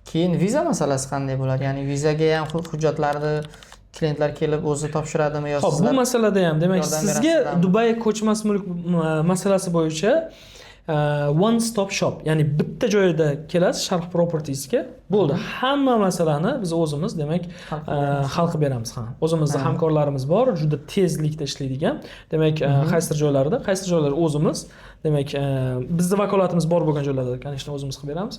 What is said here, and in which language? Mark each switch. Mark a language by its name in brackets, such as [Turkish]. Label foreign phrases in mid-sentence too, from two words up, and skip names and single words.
[Uzbek] Keyin viza masalasi qanday bo'ladi? Ya'ni vizaga ham hujjatlarni klientlar kelib o'zi topshiradimi yo Xo'p, bu sizlar masalada ham demak yordam sizga berasizlarmi? Dubai ko'chmas mulk masalasi bo'yicha [English] one stop shop, [Uzbek] ya'ni bitta joyda kelasiz Sharq Properties'ga. Bo'ldi. Hamma masalani biz o'zimiz demak hal qilib beramiz. O'zimizda hamkorlarimiz bor, juda tezlikda ishlaydigan. Demak, qaysi joylarda o'zimiz, demak, bizning vakolatimiz bor bo'lgan joylarda, конечно, o'zimiz qilib beramiz.